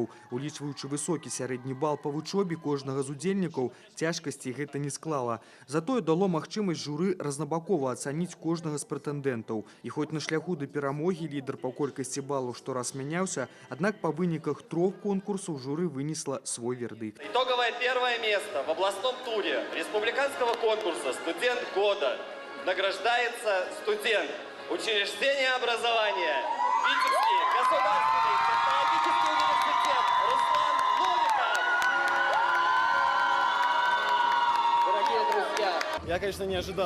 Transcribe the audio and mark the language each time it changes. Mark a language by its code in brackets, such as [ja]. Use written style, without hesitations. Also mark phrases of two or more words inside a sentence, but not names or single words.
[be] Улічваючы высокі сярэдні бал па вучобе кожнага з удзельнікаў, цяжкасці гэта не склала. Затое дало магчымасць журы разнабакова ацаніць кожнага з прэтэндэнтаў. І хоць на шляху да перамогі лідар па колькасці балаў штораз мяняўся, аднак па выніках 3 конкурсаў журы вынесла свой вердыкт. [ru] Итоговое первое место в областном туре республиканского конкурса «Студент года» награждается студент учреждения образования Витебский государственный технологический университет Руслан Новиков. Дорогие друзья, я, конечно, не ожидал.